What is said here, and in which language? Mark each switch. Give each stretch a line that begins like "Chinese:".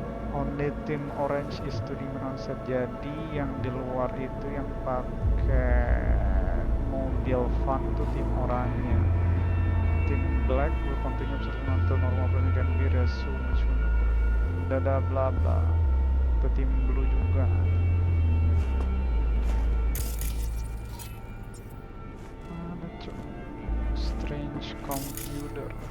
English: Only team orange is to remain on set.
Indonesian: Jadi yang di luar itu yang pakai mobil van itu tim oranye.
English: Tim black will continue observing until normal planning can be resumed.
Indonesian: Dada bla bla. Itu tim blue juga. Ada cuy.
English: Strange computer.